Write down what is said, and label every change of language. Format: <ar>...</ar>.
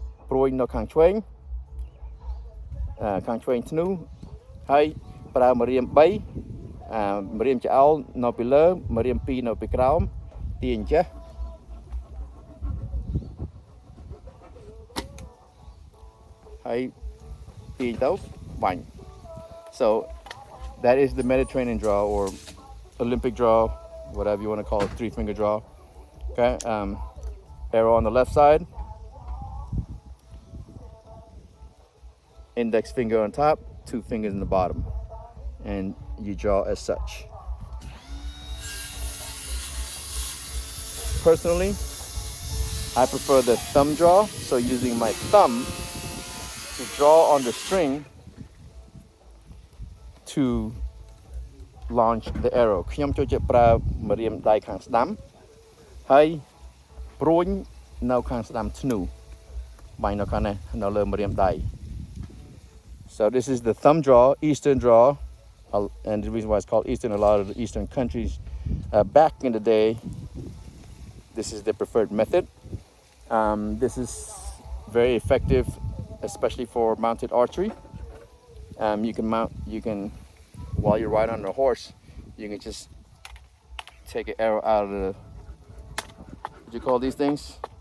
<km>ព្រួយនៅខាងឆ្វេងធ្នូហើយប្រើម្រាម3ម្រាមច្អោលនៅពីលើម្រាម2នៅពីក្រោមទាញចេះហើយទាញទៅបាញ់</km> <en>So that is the Mediterranean draw or Olympic draw, whatever you want to call it, 3-finger draw. Okay, arrow on the left side, index finger on top, 2 fingers in the bottom, and you draw as such. Personally, I prefer the thumb draw, so using my thumb to draw on the string to launch the arrow.</en> <km>ខ្ញុំចូលចិត្តប្រើម្រាមដៃខាងស្ដាំហើយព្រួញនៅខាងស្ដាំធ្នូបាញ់នៅខាងនេះនៅលើម្រាមដៃ</km> <en>So this is the thumb draw, Eastern draw, and the reason why it's called Eastern, a lot of the Eastern countries, back in the day, this is their preferred method. This is very effective, especially for mounted archery. You can, while you're riding on a horse, you can just take an arrow out of the, what do you call these things?</en>